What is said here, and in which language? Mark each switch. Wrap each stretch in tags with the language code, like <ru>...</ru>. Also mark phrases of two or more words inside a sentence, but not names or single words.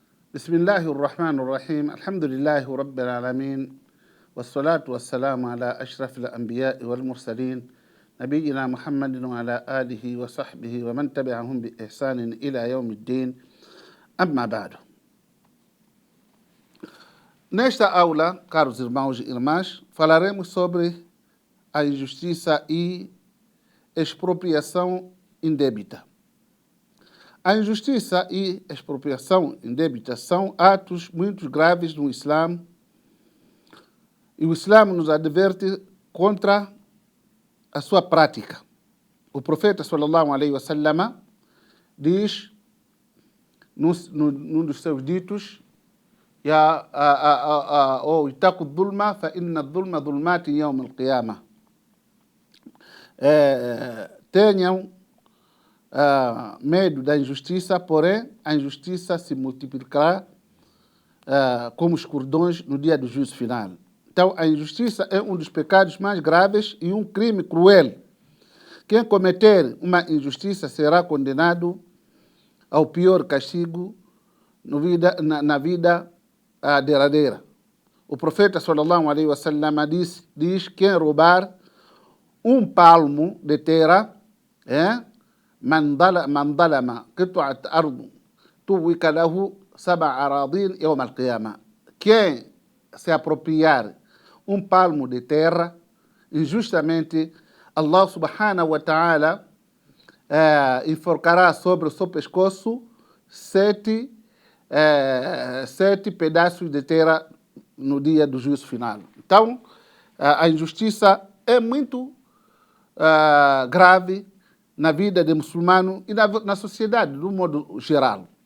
<ar>بسم الله الرحمن الرحيم الحمد لله رب العالمين والصلاة والسلام على أشرف الأنبياء والمرسلين نبينا محمد وعلى آله وصحبه ومن تبعهم بإحسان إلى يوم الدين أما بعد.</ar> <pt>Nesta aula, caros irmãos e irmãs, falaremos sobre a injustiça e expropriação indébita. A injustiça e expropriação indébita são atos muito graves no Islã e o Islã nos adverte contra a sua prática. O profeta</pt> <ar>صلى الله عليه وسلم</ar> <pt>diz num dos seus ditos:</pt> <ar>"اتقوا الظلم فإن الظلم ظلمات يوم القيامة."</ar> <pt>Tenham medo da injustiça, porém a injustiça se multiplicará como os cordões no dia do juízo final. Então, a injustiça é um dos pecados mais graves e um crime cruel. Quem cometer uma injustiça será condenado ao pior castigo na vida derradeira. O profeta</pt> <ar>صلى الله عليه وسلم</ar> <pt>diz: quem roubar um palmo de terra,</pt> <ar>من ظلم قطعة أرض توك له 7 أراضين يوم القيامة.</ar> <pt>Quem se apropriar um palmo de terra injustamente,</pt> <ar>الله سبحانه وتعالى</ar> <pt>enforcará sobre o seu pescoço 7 pedaços de terra no dia do juízo final. Então, a injustiça é muito grave na vida do muçulmano e na sociedade, de um modo geral.</pt>